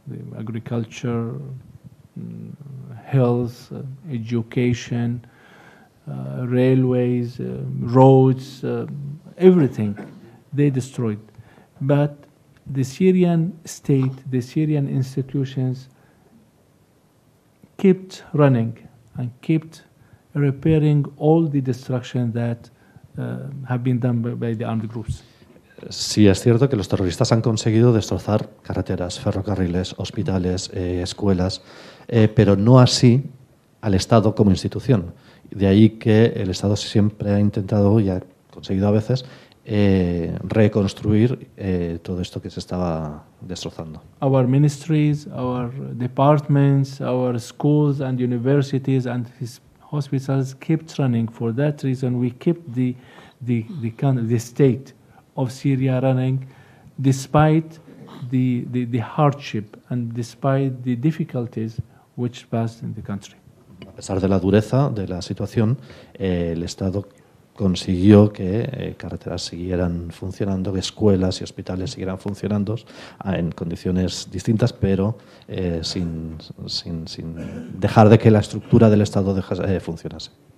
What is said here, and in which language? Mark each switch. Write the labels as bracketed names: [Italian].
[English] The agriculture, health, education, railways, roads, everything they destroyed. But the Syrian state, the Syrian institutions kept running and kept repairing all the destruction that have been done by the armed groups. [Spanish] Sí, es cierto que los terroristas han conseguido destrozar carreteras, ferrocarriles, hospitales, escuelas, pero no así al Estado como institución. De ahí que el Estado siempre ha intentado y ha conseguido a veces reconstruir todo esto que se estaba destrozando. [English] Our ministries, our departments, our schools and universities and hospitals kept running. For that reason, we kept the state of Syria running, despite the hardship and despite the difficulties which passed in the country. [Spanish] A pesar de la dureza de la situación, el Estado consiguió que carreteras siguieran funcionando, que escuelas y hospitales siguieran funcionando en condiciones distintas, pero sin dejar de que la estructura del Estado funcionase.